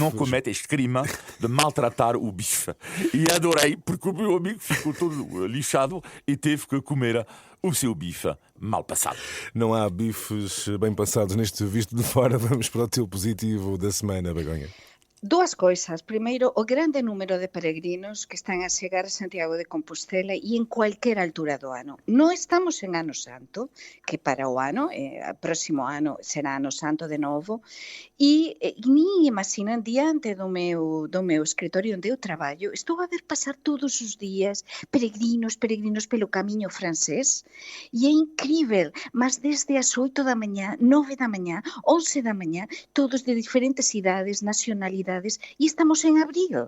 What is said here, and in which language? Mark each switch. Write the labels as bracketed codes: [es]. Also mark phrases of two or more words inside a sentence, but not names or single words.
[pt] não cometo este crime de maltratar o bife. E adorei, porque o meu amigo ficou todo lixado e teve que comer o seu bife mal passado. Não há bifes bem passados neste Visto de Fora. Vamos para o teu positivo da semana, Begonha. [gl] Dúas coisas. Primeiro, o grande número de peregrinos que están a chegar a Santiago de Compostela e en cualquier altura do ano. Non estamos en Ano Santo, que para o ano, próximo ano será Ano Santo de novo, e ni imaginan diante do meu escritorio onde eu traballo, estou a ver pasar todos os días peregrinos pelo camiño francés, e é incrível, mas desde as 8 da mañá, 9 da mañá, 11 da mañá, todos de diferentes idades, nacionalidades, e estamos en abril.